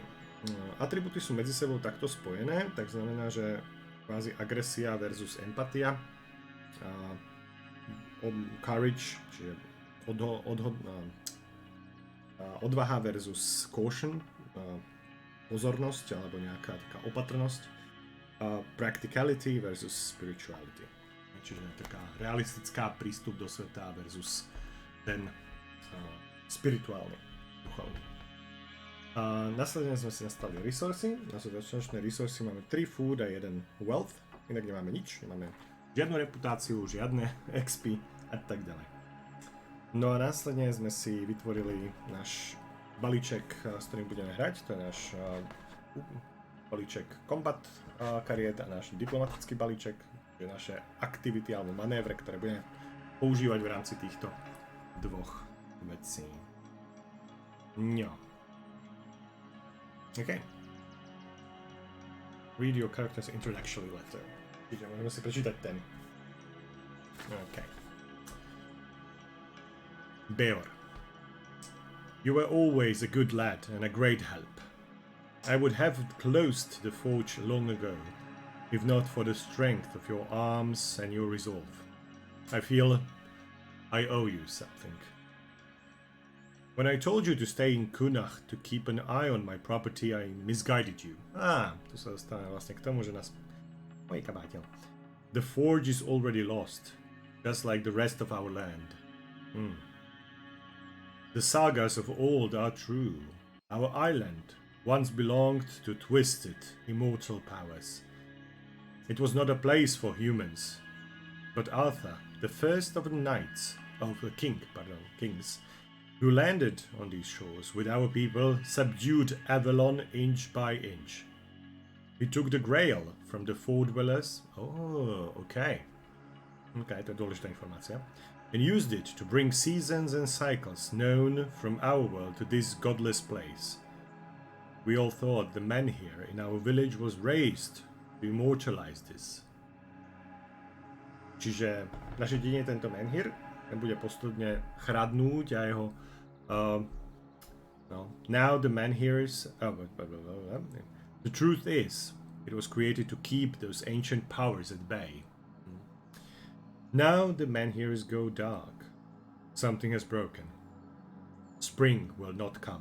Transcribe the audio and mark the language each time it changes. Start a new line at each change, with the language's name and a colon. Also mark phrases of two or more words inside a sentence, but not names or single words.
Slovak: Atribúty sú medzi sebou takto spojené, tak znamená, že kvázi agresia versus empatia, courage, čiže odvaha versus caution, pozornosť alebo nejaká taká opatrnosť,
English: practicality versus spirituality,
Slovak: čiže taká realistická prístup do sveta versus ten spirituálny, duchovný. Následne sme si nastavili resursy. Na začiatočné resursy máme 3 food a 1 wealth, inak nemáme nič, nemáme žiadnu reputáciu, žiadne XP a tak ďalej. No a následne sme si vytvorili náš balíček, s ktorým budeme hrať. To je náš balíček combat kariet a náš diplomatický balíček, to je naše aktivity alebo manévre, ktoré budeme používať v rámci týchto dvoch vecí. No. OK.
English: Read your character's introductory letter.
Slovak: Môžeme si prečítať ten. OK.
English: Beor. You were always a good lad and a great help. I would have closed the forge long ago, if not for the strength of your arms and your resolve. I feel I owe you something. When I told you to stay in Cuanacht to keep an eye on my property, I misguided you.
Slovak: Tu sa dostávame vlastne k tomu, že nás... Oj, kabáteľ.
English: The forge is already lost, just like the rest of our land. The sagas of old are true. Our island once belonged to twisted, immortal powers. It was not a place for humans, but Arthur, the first of the kings, who landed on these shores with our people, subdued Avalonu inch by inch. He took the Grail from the four dwellers.
Slovak: OK, to je dôležitá informácia.
English: and used it to bring seasons and cycles known from our world to this godless place. We all thought the menhir in our village was raised to immortalize this.
Slovak: Čiže v našej dedine tento menhir bude postupne chradnúť a jeho
English: now the menhirs the truth is it was created to keep those ancient powers at bay. Now the menhirs go dark. Something has broken. Spring will not come.